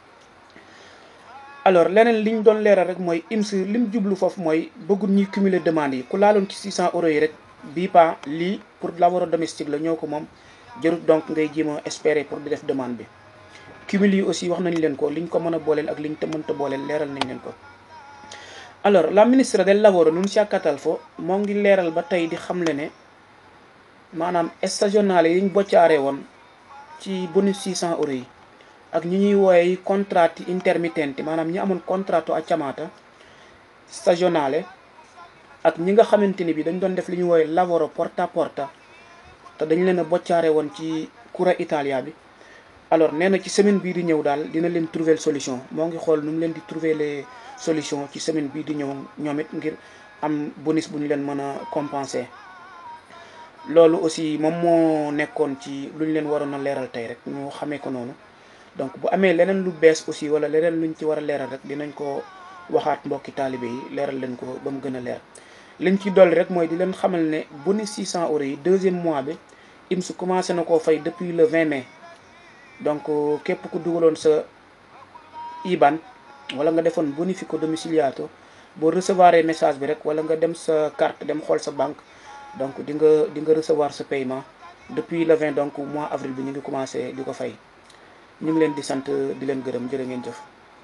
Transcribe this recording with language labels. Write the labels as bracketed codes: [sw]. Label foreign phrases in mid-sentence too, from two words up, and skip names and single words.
[wo] alors leneen li ñu doon leeral rek mooy IMS lim jublu foofu mooy bëggul ñuy cumuler demande yi ku laaloon ci 600 euros yi rek bii pas lii pour [it] lavoro domestique [wo] la ñoo ko moom jarut donc ngay jéem a espérer pour di def demande bi. cumul yi aussi wax nañ leen ko liñ ko mën a booleel ak liñ te mënta booleel leeral nañ leen ko. alors [it] la ministra del lavoro [wo] Nunzia Catalfo moo ngi leeral ba tey di xamle ne maanaam stagionale yi ñu boccaaree woon ci bonus 600 euros yi ak ñi ñuy wooye [it] contratti intermittenti [wo] maanaam ñi amoon [it] contratto a chiamata stagionale [wo] ak ñi nga xamante ni bi dañ doon def li ñuy wooye [it] lavoro porta a porta [wo] te dañ leen a boccaare woon ci Cura Italia bi. alors nee na ci semaine bii di ñëw daal dina leen trouver solution moo ngi xool nu mu leen di [fr] trouver les solutions [wo] ci semaine bii di ñëw ñoom it ngir am bonus bu ñu leen mën a compenser. loolu aussi moom moo nekkoon ci lu ñu leen waroon a leeral tey rek ñu xamee ko noonu donc bu amee leneen lu bees aussi wala leneen luñ ci war a leeral rek dinañ ko waxaat mbokki taalibe yi leeral leen ko ba mu gën a leer. liñ ci dolli rek mooy di leen xamal ne bonus 600 euros yi [fr] deuxième mois [wo] bi IMS commencé na koo fay [fr] depuis le 20 mai. [wo] donc képp ku dugaloon sa IBAN wala nga defoon [it] bonifico domiciliato [wo] boo recevoir message bi rek wala nga dem sa carte dem xool sa banque donc di nga recevoir sa paiement [fr] depuis le 20 [wo] donc [fr] mois avril [wo] bi ñu ngi commencé di ko fay ñu ngi leen di sant di leen gërëm jërë ngeen jëf.